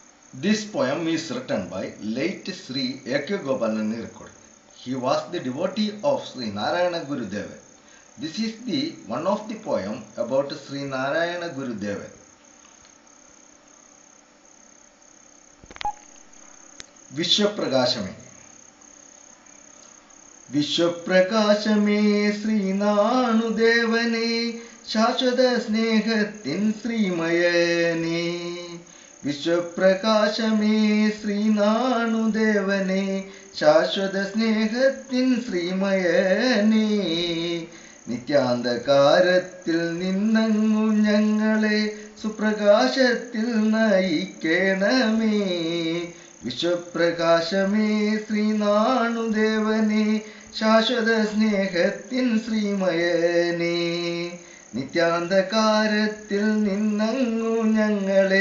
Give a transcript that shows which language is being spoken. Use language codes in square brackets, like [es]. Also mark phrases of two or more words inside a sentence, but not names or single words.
[en] This poem is written by late Sri A.K. Gopalan Nirikode. He was the devotee of Sri Narayana Gurudeva. This is the one of the poem about Sri Narayana Gurudeva. Vishwaprakashame. [ml] വിശ്വപ്രകാശമേ ശ്രീ നാണുദേവനെ ശാശ്വത സ്നേഹത്തിൻ ശ്രീമയനേ. വിശ്വപ്രകാശമേ ശ്രീനാണുദേവനെ ശാശ്വത സ്നേഹത്തിൻ ശ്രീമയനേ നിത്യാന്തകാരത്തിൽ നിന്നങ്ങു ഞങ്ങളെ സുപ്രകാശത്തിൽ നയിക്കണമേ വിശ്വപ്രകാശമേ ശ്രീനാണുദേവനെ ശാശ്വത സ്നേഹത്തിൻ ശ്രീമയനേ നിത്യാന്തകാരത്തിൽ നിന്നങ്ങു ഞങ്ങളെ